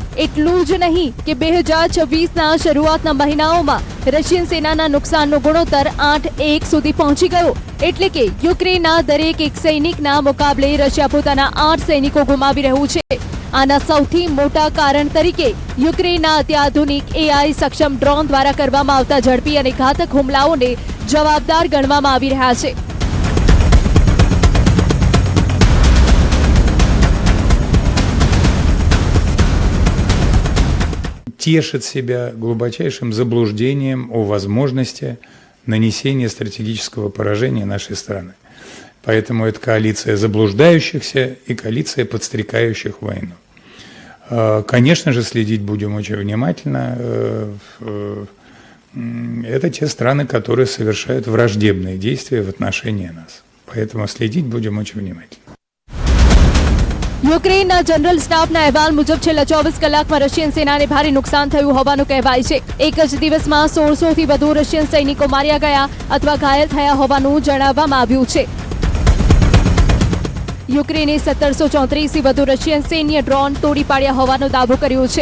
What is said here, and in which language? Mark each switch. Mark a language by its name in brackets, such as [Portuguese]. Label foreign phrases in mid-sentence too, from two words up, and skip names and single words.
[Gujarati] એટલું જ નહીં કે 2026ના શરૂઆતના મહિનાઓમાં રશિયન સેનાના નુકસાનનો ગુણોત્તર 8:1 સુધી પહોંચી ગયો, એટલે કે યુક્રેનના દરેક એક સૈનિકના મુકાબલે રશિયા પોતાના 8 સૈનિકો ગુમાવી રહ્યું છે। આના સૌથી મોટા કારણ તરીકે યુક્રેનના અત્યાધુનિક AI સક્ષમ ડ્રોન દ્વારા કરવામાં આવતા ઝડપી અને ઘાતક હુમલાઓને જવાબદાર ગણવામાં આવી રહ્યા છે। [Russian] тешит себя глубочайшим заблуждением о возможности нанесения стратегического поражения нашей страны. Поэтому это коалиция заблуждающихся и коалиция подстрекающих войну. Конечно же, следить будем очень внимательно. Это те страны, которые совершают враждебные действия в отношении нас. Поэтому следить будем очень внимательно. [Gujarati] યુક્રેનના જનરલ સ્ટાફના અહેવાલ મુજબ છેલ્લા 24 કલાકમાં રશિયન સેનાને ભારે નુકસાન થયું હોવાનું કહેવાય છે। એક જ દિવસમાં 1600થી વધુ રશિયન સૈનિકો માર્યા ગયા અથવા ઘાયલ થયા હોવાનું જણાવવામાં આવ્યું છે। યુક્રેને 1734થી વધુ રશિયન સૈન્ય ડ્રોન તોડી પાડ્યા હોવાનો દાવો કર્યો છે।